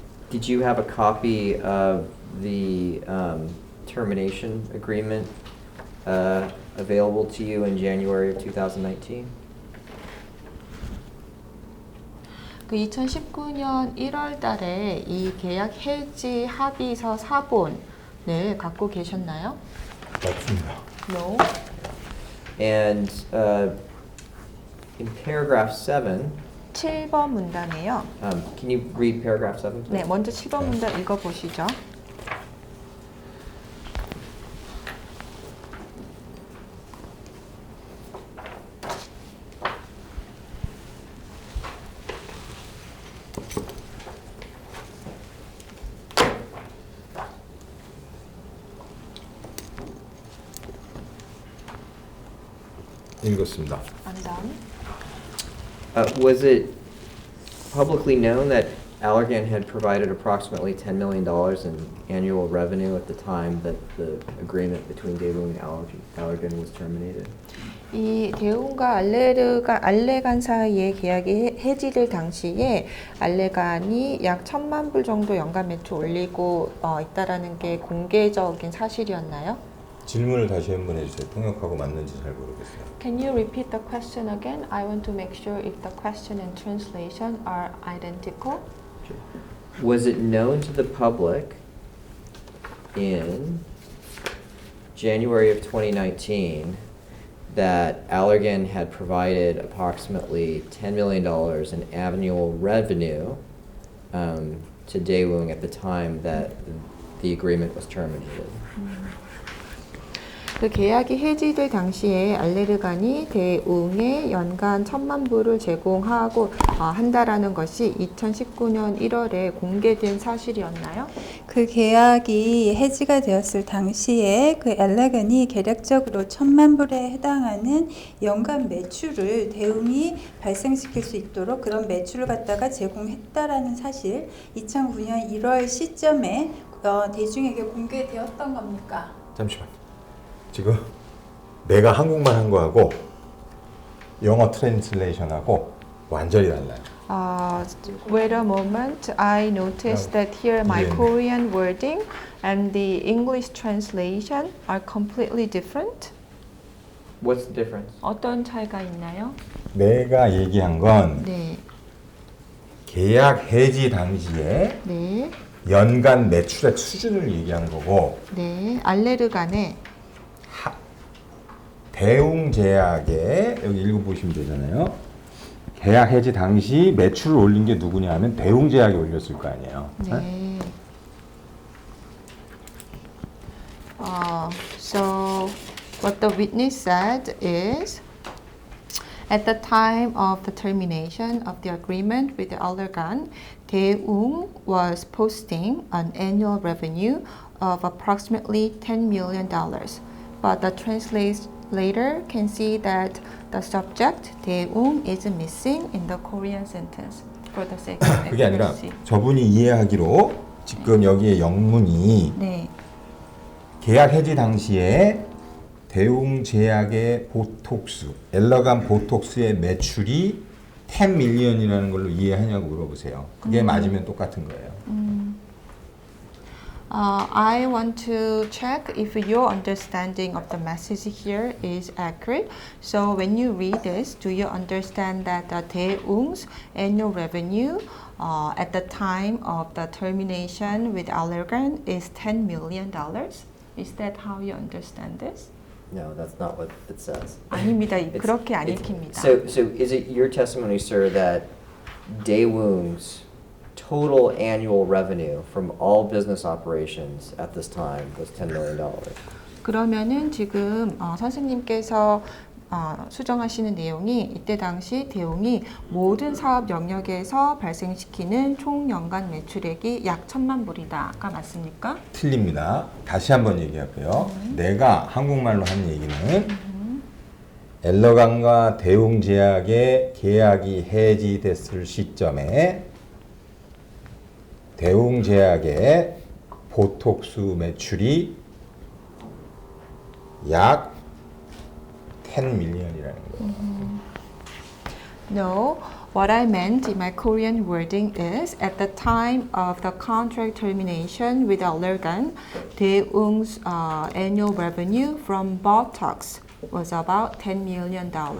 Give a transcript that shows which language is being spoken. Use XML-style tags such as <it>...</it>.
<en>Did you have a copy of the termination agreement available to you in January of 2019?</en> <ko>그 2019년 1월 달에 이 계약 해지 합의서 사본을 갖고 계셨나요? 맞습니다.</ko> <en>No. And in paragraph 7,</en> <ko>7번 문단이에요.</ko> <en>can you read paragraph 7?</en> <ko>네, 먼저 7번 문단 읽어보시죠. 읽었습니다.</ko> <en>I'm done. Was it publicly known that Allergan had provided approximately $10 million in annual revenue at the time that the agreement between Daewoo and Allergan was terminated?</en> <ko>이 대웅과 알레간 사이의 계약이 해지될 당시에 알레간이 약 1,000만 불 정도 연간 매출 올리고 있다라는 게 공개적인 사실이었나요? 질문을 다시 한번 해주세요. 통역하고 맞는지 잘 모르겠어요.</ko> <en>Can you repeat the question again? I want to make sure if the question and translation are identical. Was it known to the public in January of 2019 that Allergan had provided approximately $10 million in annual revenue to Daewoo at the time that the agreement was terminated?</en> <ko>그 계약이 해지될 당시에 알레르간이 대웅에 연간 1,000만 불을 제공하고 한다라는 것이 2019년 1월에 공개된 사실이었나요? 그 계약이 해지가 되었을 당시에 그 엘레간이 계략적으로 1,000만 불에 해당하는 연간 매출을 대웅이 발생시킬 수 있도록 그런 매출을 갖다가 제공했다라는 사실 2009년 1월 시점에 대중에게 공개되었던 겁니까? 잠시만. 지금 내가 한국말 한 거하고 영어 트랜슬레이션하고 완전히 달라요.</ko> <en>Wait a moment. I noticed that here my Yeah. Korean wording and the English translation are completely different. What's the difference?</en> <ko>어떤 차이가 있나요? 내가 얘기한 건 네. 계약 해지 당시에 네. 연간 매출액 수준을 얘기한 거고 네. 알레르간의 대웅제약에 여기 읽어보시면 되잖아요. 계약 해지 당시 매출을 올린 게 누구냐 하면 대웅제약이 올렸을 거 아니에요. 네.</ko> <en>So what the witness said is, at the time of the termination of the agreement with the Allergan, Daewoo was posting an annual revenue of approximately $10 million. But the translator can see that the subject, Daewoo, is missing in the Korean sentence for the sake of</en> <ko>그게 아니라</ko> <en>accuracy.</en> <ko>저분이 이해하기로 지금 여기에 영문이 네. 계약 해지 당시에 대웅제약의 보톡스, 엘러간 보톡스의 매출이 10 밀리언이라는 걸로 이해하냐고 물어보세요. 그게 맞으면 똑같은 거예요.</ko> <en>I want to check if your understanding of the message here is accurate. So when you read this, do you understand that the Daeung's annual revenue at the time of the termination with Allergan is $10 million? Is that how you understand this? No, that's not what it says.</en> <ko>아닙니다.</ko> <en>It's-</en> <ko>그렇게 안</ko> <en>it's-</en> <ko>읽힙니다.</ko> <en>So is it your testimony, sir, that Daewoo's total annual revenue from all business operations at this time was $10 million?</en> <ko>그러면은 지금 선생님께서 수정하시는 내용이 이때 당시 대웅이 모든 사업 영역에서 발생시키는 총 연간 매출액이 약 1,000만 불이다가 맞습니까? 틀립니다. 다시 한번 얘기할게요. 내가 한국말로 한 얘기는 엘러간과 대웅제약의 계약이 해지됐을 시점에 대웅제약의 보톡스 매출이 약 10 million이라는 거예요.</ko> <en>No, what I meant in my Korean wording is at the time of the contract termination with Allergan, Daeung's annual revenue from Botox was about $10 million.</en>